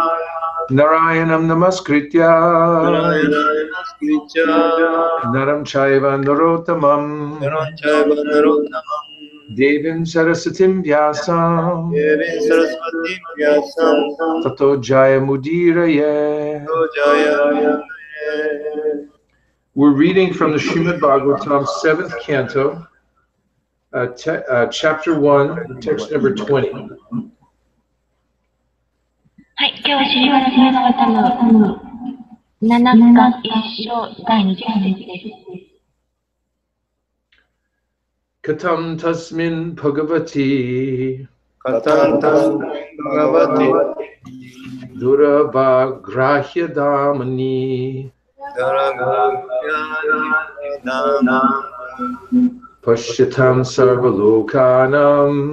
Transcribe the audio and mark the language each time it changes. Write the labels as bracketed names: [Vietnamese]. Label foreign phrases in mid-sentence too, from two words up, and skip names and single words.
[Sanskrit] Narayanam Namaskritya. Naram Chaiva Narottamam. Devim Sarasatim Vyasam. Tato Jaya Mudiraye. [English] We're reading from the Srimad Bhagavatam, 7th canto, chapter 1, text number 20. [Japanese] はい、今日はシリマラ・バガバタの7巻1章第20節です。 [Sanskrit] Katham tasmin bhagavati. Katham bhagavati. Duravagrāhya-dhāmani. Pasyatāṁ sarva-lokānāṁ.